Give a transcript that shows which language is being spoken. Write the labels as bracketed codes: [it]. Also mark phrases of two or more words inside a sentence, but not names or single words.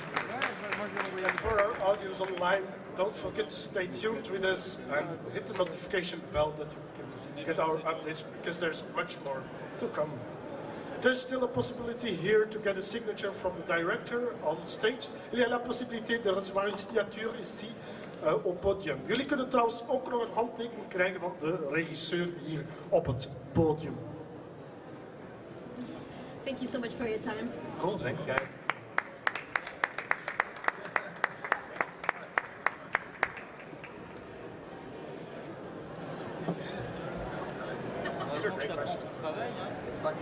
[en] And for our audience online, don't forget to stay tuned with us and hit the notification bell that you can get our updates, because there's much more to come. There's still a possibility here to get a signature from the director on stage. [fr] Il y a la possibilité de recevoir une signature ici au podium. [nl] Jullie kunnen trouwens ook nog een handtekening krijgen van de regisseur hier op het podium. [en] Thank you so much for your time. Cool, thanks guys. These are great questions. It's fun.